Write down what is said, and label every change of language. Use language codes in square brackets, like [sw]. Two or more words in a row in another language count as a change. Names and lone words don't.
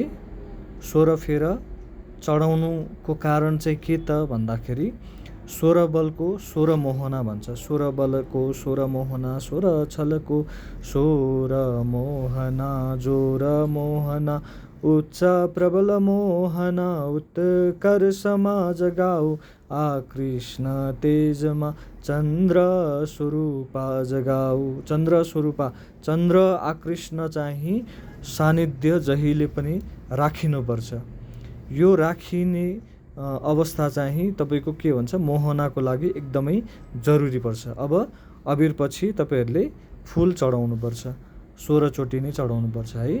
[ne] 16 फेर चढाउनुको कारण चाहिँ के त भन्दाखेरि 16 बलको 16 मोहना भन्छ। 16 बलको 16 मोहना, 16 छलको 16 मोहना, जोर मोहना, उच्च प्रबल मोहना, उत्कर समाज गाऊ, आकृष्ण तेजमा चन्द्र स्वरूपा जगाऊ। चन्द्र स्वरूपा, चन्द्र आकृष्ण चाहिँ सानिध्य जहिले पनि राखिनुपर्छ। यो राखिने अवस्था चाहिँ तपाईँको के भन्छ, मोहनाको लागि एकदमै जरुरी पर्छ। अब अबिर पछि तपाईँहरूले फुल चढाउनुपर्छ। 16 चोटि नै चढाउनुपर्छ है।